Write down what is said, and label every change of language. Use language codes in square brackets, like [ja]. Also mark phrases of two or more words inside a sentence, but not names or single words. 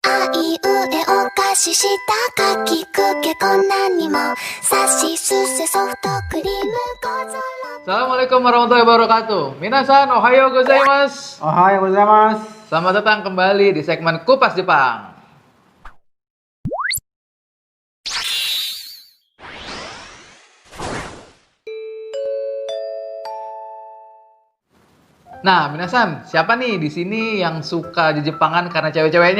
[ja] いうえお菓子下かきくけこんなにもさしすせソフトクリーム小皿 [ar] السلام عليكم ورحمة الله وبركاته. [ja] 皆さん、おはようございます. おはようございます. [id] Selamat datang kembali di segmen Kupas Jepang. Nah, minasan, siapa nih di sini yang suka di Jepangan karena cewek-ceweknya?